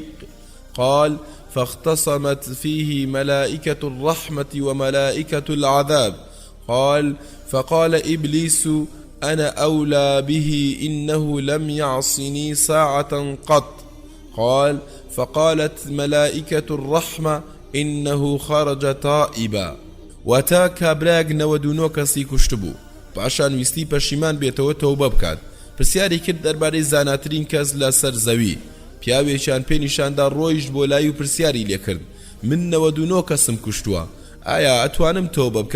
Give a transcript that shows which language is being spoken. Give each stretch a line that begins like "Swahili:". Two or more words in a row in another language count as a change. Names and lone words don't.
Arabic: قال: فاختصمت فيه ملائكة الرحمة وملائكة العذاب. قال: فقال إبليس: أنا أولى به، إنه لم يعصني ساعة قط. قال: فقالت ملائكة الرحمة: إنه خرج تائبا.
Central Kurdish: واتا کابراگ 99 کەسی کوشتبوو، پاشان ویستی پەشیمان بێتەوە تەوبە بکات. پرسیاری کرد دەربارەی زاناترین کەس لە سەر زەوی. پیاوێکیان پێنیشاندا ڕۆیشت بۆ لای و پرسیاری لێکرد: من 99 کەسم کوشتووە، ئایا ئەتوانم تەوبە بکەم؟